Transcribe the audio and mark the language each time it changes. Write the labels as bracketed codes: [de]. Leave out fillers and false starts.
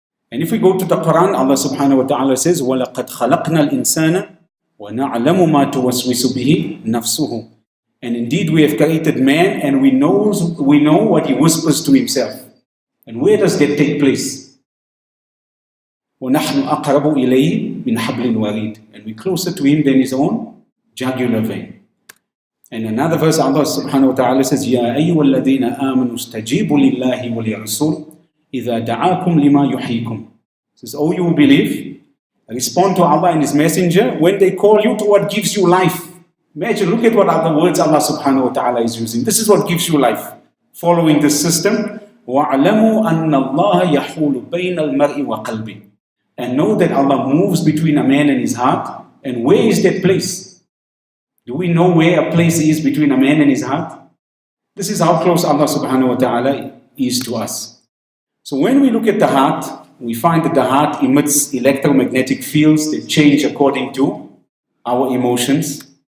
[en] And if we go to the Quran, [ar] Allah subhanahu wa ta'ala says, وَلَقَدْ خَلَقْنَا الْإِنسَانَ وَنَعْلَمُ مَا تُوَسْوِسُ بِهِ نَفْسُهُ. [en] And indeed we have created man and we know what he whispers to himself. And where does that take place? [ar] وَنَحْنُ أَقْرَبُ إِلَيْهِ مِنْ حَبْلٍ وَرِيدٍ. [en] And we're closer to him than his own jugular vein. And another verse, [ar] Allah subhanahu wa ta'ala says, يَا أَيُّهَا الَّذِينَ آمَنُوا اسْتَجِيبُوا لِلَّهِ وَلِرَسُولِ إِذَا دَعَاكُمْ لِمَا يُحْيِيكُمْ. [en] It says, oh, you who believe, respond to Allah and His Messenger when they call you to what gives you life. Imagine, look at what other words Allah subhanahu wa ta'ala is using. This is what gives you life. Following this system, [ar] وَعْلَمُوا أَنَّ اللَّهَ يَحُولُ بَيْنَ الْمَرْءِ وَقَلْبِهِ. [en] And know that Allah moves between a man and his heart. And where is that place? Do we know where a place is between a man and his heart? This is how close Allah subhanahu wa ta'ala is to us. So when we look at the heart, we find that the heart emits electromagnetic fields that change according to our emotions.